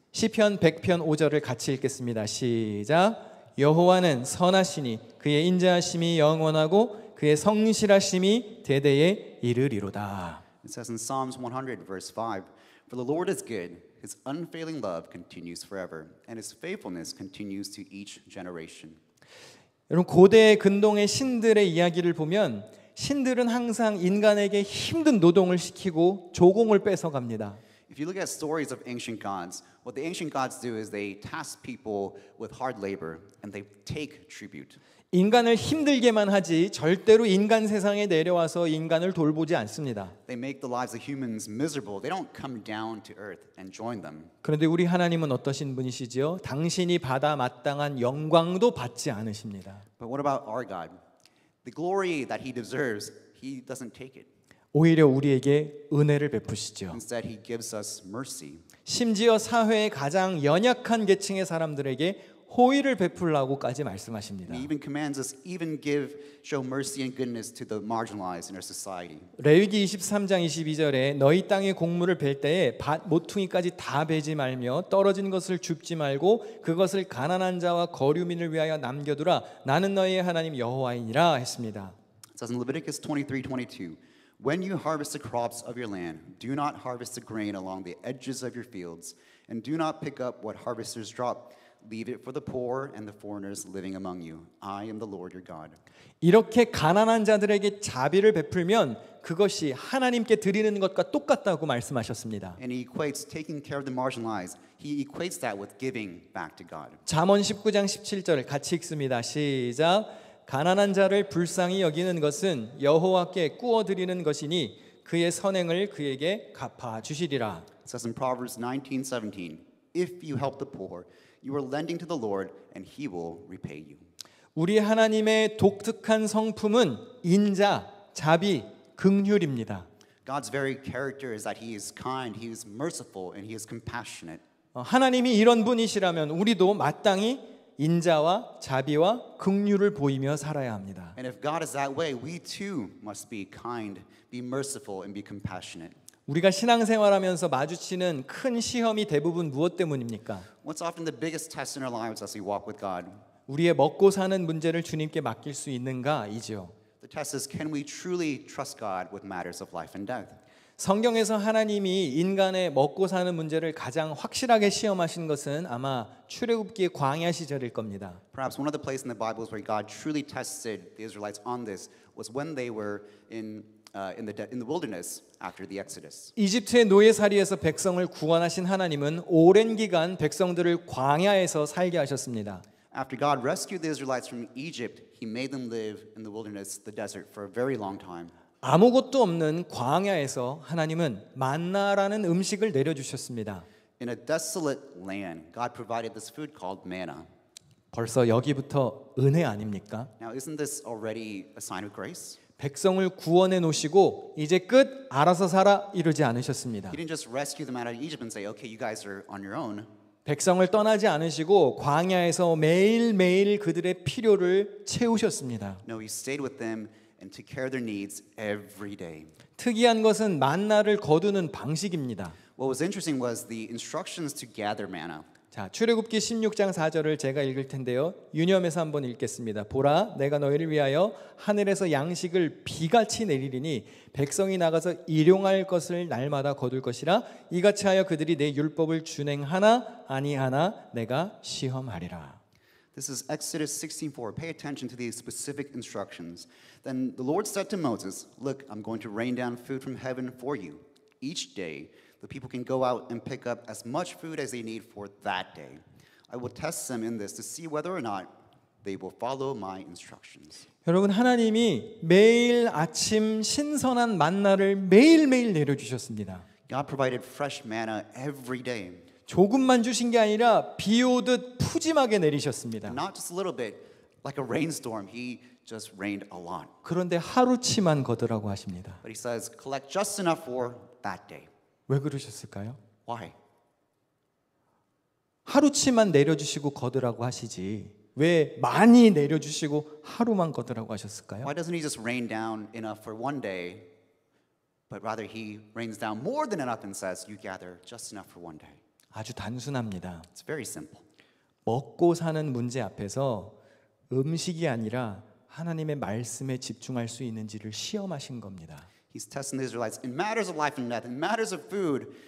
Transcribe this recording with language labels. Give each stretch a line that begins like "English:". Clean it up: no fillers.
Korean: 시편 100편 5절을 같이 읽겠습니다. 시작. 여호와는 선하시니 그의 인자하심이 영원하고 그의 성실하심이 대대에 이르리로다.
English: It says in Psalms 100 verse 5, For the Lord is good, his unfailing love continues forever, and his faithfulness continues to each generation.
Korean: 여러분 고대 근동의 신들의 이야기를 보면 신들은 항상 인간에게 힘든 노동을 시키고 조공을 뺏어갑니다.
English: If you look at stories of ancient gods, what the ancient gods do is they task people with hard labor and they take tribute.
Korean: 인간을 힘들게만 하지 절대로 인간 세상에 내려와서 인간을 돌보지 않습니다.
English: They make the lives of humans miserable. They don't come down to earth and join them.
Korean: 그런데 우리 하나님은 어떠신 분이시지요? 당신이 받아 마땅한 영광도 받지 않으십니다.
English: But what about our God? The glory that he deserves, he doesn't take it.
Korean: 오히려 우리에게 은혜를 베푸시죠.
English: Instead, he gives us mercy.
Korean: 심지어 사회의 가장 연약한 계층의 사람들에게 호의를 베풀라고까지 말씀하십니다.
English: He even commands us even show mercy and goodness to the marginalized in our society.
Korean: 레위기 23장 22절에 너희 땅의 곡물을 벨 때에 밭 모퉁이까지 다 베지 말며 떨어진 것을 줍지 말고 그것을 가난한 자와 거류민을 위하여 남겨두라. 나는 너희의 하나님 여호와이니라 했습니다.
English: It says in Leviticus 23:22, When you harvest the crops of your land, do not harvest the grain along the edges of your fields, and do not pick up what harvesters drop, Leave it for the poor and the foreigners living among you. I am the Lord your God.
Korean: 이렇게 가난한 자들에게 자비를 베풀면 그것이 하나님께 드리는 것과 똑같다고 말씀하셨습니다.
English: And he equates taking care of the marginalized. He equates that with giving back to God.
Korean: 잠언 19장 17절을 같이 읽습니다. 시작. 가난한 자를 불쌍히 여기는 것은 여호와께 꾸어 드리는 것이니 그의 선행을 그에게 갚아 주시리라.
English: It says in Proverbs 19:17, if you help the poor, you are lending to the Lord and he will repay you.
Korean: 우리 하나님의 독특한 성품은 인자, 자비, 긍휼입니다.
English: God's very character is that he is kind, he is merciful, and he is compassionate.
Korean: 하나님이 이런 분이시라면 우리도 마땅히 인자와 자비와 긍휼을 보이며 살아야 합니다.
English: And if God is that way, we too must be kind, be merciful, and be compassionate.
Korean: 우리가 신앙생활하면서 마주치는 큰 시험이 대부분 무엇 때문입니까?
English: What's often the biggest test in our lives as we walk with God?
Korean: 우리의 먹고 사는 문제를 주님께 맡길 수 있는가이지요.
English: The test is, can we truly trust God with matters of life and death?
Korean: 성경에서 하나님이 인간의 먹고 사는 문제를 가장 확실하게 시험하신 것은 아마 출애굽기의 광야 시절일 겁니다.
English: Perhaps one of the places in the Bible where God truly tested the Israelites on this was when they were in the wilderness after the Exodus.
Korean: 이집트의 노예살이에서 백성을 구원하신 하나님은 오랜 기간 백성들을 광야에서 살게 하셨습니다.
English: After God rescued the Israelites from Egypt, he made them live in the wilderness, the desert, for a very long time.
Korean: 아무것도 없는 광야에서 하나님은 만나라는 음식을 내려주셨습니다.
English: In a desolate land, God provided this food called manna.
Korean: 벌써 여기부터 은혜 아닙니까?
English: Now, isn't this already a sign of grace?
Korean: 백성을 구원해 놓으시고 이제 끝 알아서 살아 이러지 않으셨습니다.
English: He didn't just rescue them out of Egypt and say, okay, you guys are on your own.
Korean: 백성을 떠나지 않으시고 광야에서 매일매일 그들의 필요를 채우셨습니다.
English: No, he stayed with them and took care of their needs every day.
Korean: 특이한 것은 만나를 거두는 방식입니다.
English: What was interesting was the instructions to gather manna.
Korean: 자, 출애굽기 16장 4절을 제가 읽을 텐데요. 유념해서 한번 읽겠습니다. 보라, 내가 너희를 위하여 하늘에서 양식을 비같이 내리리니 백성이 나가서 일용할 것을 날마다 거둘 것이라. 이같이 하여 그들이 내 율법을 준행하나 아니하나 내가 시험하리라.
English: This is Exodus 16:4. Pay attention to these specific instructions. Then the Lord said to Moses, look, I'm going to rain down food from heaven for you. Each day the people can go out and pick up as much food as they need for that day. I will test them in this to see whether or not they will follow my instructions.
Korean: 여러분, 하나님이 매일 아침 신선한 만나를 매일매일 내려주셨습니다.
English: God provided fresh manna every day.
Korean: 조금만 주신 게 아니라 비 오듯 푸짐하게 내리셨습니다.
English: Not just a little bit, like a rainstorm. He just rained a lot.
Korean: 그런데 하루치만 거두라고 하십니다.
English: But he says, collect just enough for that day.
Korean: 왜 그러셨을까요?
English: Why?
Korean: 하루치만 내려주시고 거두라고 하시지 왜 많이 내려주시고 하루만 거두라고 하셨을까요?
English: Why doesn't he just rain down enough for one day, but rather he rains down more than enough and says, you gather just enough for one day.
Korean: 아주 단순합니다.
English: It's very simple.
Korean: 먹고 사는 문제 앞에서 음식이 아니라 하나님의 말씀에 집중할 수 있는지를 시험하신 겁니다.
English: He's testing the Israelites in matters of life and death, in matters of food.